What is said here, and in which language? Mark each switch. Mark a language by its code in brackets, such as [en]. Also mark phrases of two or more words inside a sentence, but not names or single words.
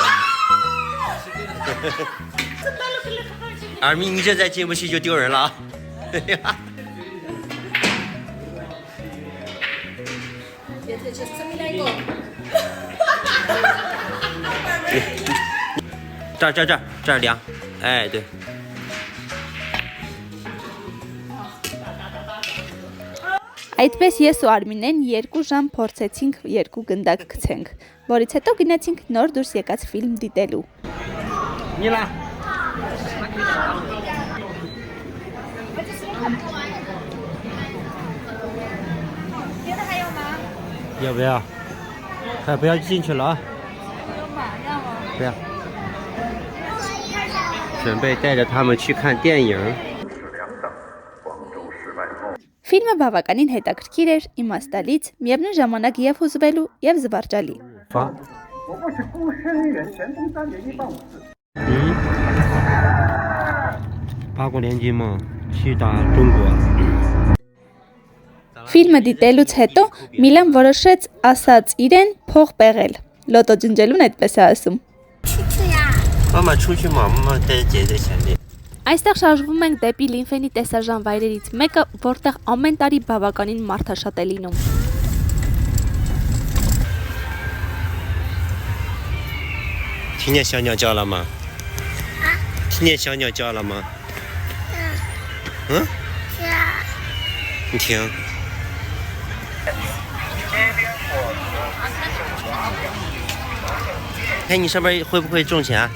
[zh] 二咪，你这再进不去就丢人了啊！这儿量，哎对。 [hy] Այդպես ես ու Արմինեն 2 ժամ փորձեցինք 2 գնդակ գցենք, որից հետո գնացինք նոր դուրս եկած ֆիլմ դիտելու։ [zh] Միլա։ 要不要？还不要进去了啊！不要。准备带着他们去看电影。 [hy] Ֆիլմը բավականին հետաքրքիր էր, իմաստալից, միևնույն ժամանակ եւ հուզվելու եւ զվարճալի։ [zh] 8 国联军嘛，去打中国。 [hy] Ֆիլմը դիտելուց հետո Միլան որոշեց ասած իրեն փող պեղել։ Լոտո ջնջելուն այդպես է ասում։ [zh] 妈妈出去嘛，妈妈带姐在前面。 [hy] Այստեղ շարժվում ենք դեպի Լինֆենի տեսարժան վայրերից մեկը, որտեղ ամեն տարի բավականին մարդաշատ է լինում։ [zh] 听见小鸟叫了吗？听见小鸟叫了吗？嗯？你听。看你上面会不会中钱？